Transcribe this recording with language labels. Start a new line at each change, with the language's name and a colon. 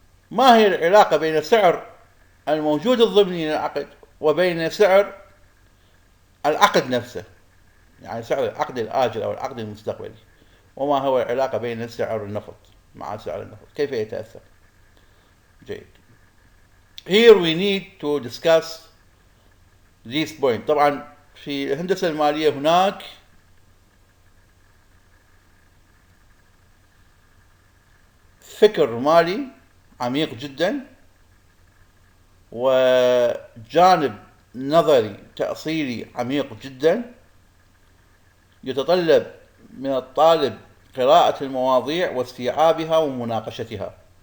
Arabic: ما هي العلاقة بين سعر الموجود الضمني للعقد وبين سعر العقد نفسه، يعني سعر العقد الآجل أو العقد المستقبلي؟ وما هو العلاقة بين سعر النفط مع سعر النفط؟ كيف يتأثر؟ جيد.
English: Here we need to discuss this point.
Arabic: طبعا في الهندسة المالية هناك فكر مالي عميق جدا وجانب نظري تأصيلي عميق جدا، يتطلب من الطالب قراءة المواضيع واستيعابها ومناقشتها